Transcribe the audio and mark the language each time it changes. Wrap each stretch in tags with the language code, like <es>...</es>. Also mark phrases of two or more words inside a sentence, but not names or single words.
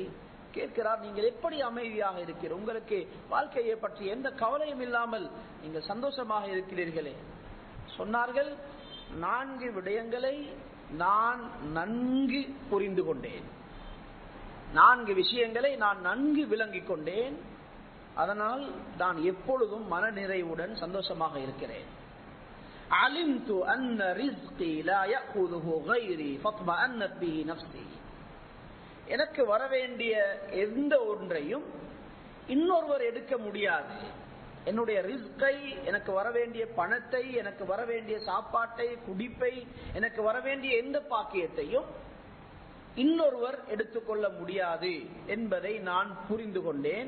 <ta>கேட்கிறார், நீங்கள் எப்படி அமைதியாக இருக்கிறீர்கள்? உங்களுக்கு வாழ்க்கையை பற்றி எந்த கவலையும் இல்லாமல் நீங்கள் சந்தோஷமாக இருக்கிறீர்களே? சொன்னார்கள், 4 விடயங்களை நான் நன்கு புரிந்து கொண்டேன், 4 விஷயங்களை நான் நன்கு விளங்கிக் கொண்டேன். அதனால் நான் எப்பொழுதும் மனநிறைவுடன் சந்தோஷமாக இருக்கிறேன்.</ta> <ar>علمت أن رزقي لا يأخذه غيري فاطمأنت به نفسي.</ar> <ta>எனக்கு வர வேண்டிய எந்த ஒன்றையும் இன்னொருவர் எடுக்க முடியாது. என்னுடைய ரிஸ்கை, எனக்கு வர வேண்டிய பணத்தை, எனக்கு வர வேண்டிய சாப்பாட்டை, குடிப்பை, எனக்கு வர வேண்டிய எந்த பாக்கியத்தையும் இன்னொருவர் எடுத்துக்கொள்ள முடியாது என்பதை நான் புரிந்து கொண்டேன்.</ta>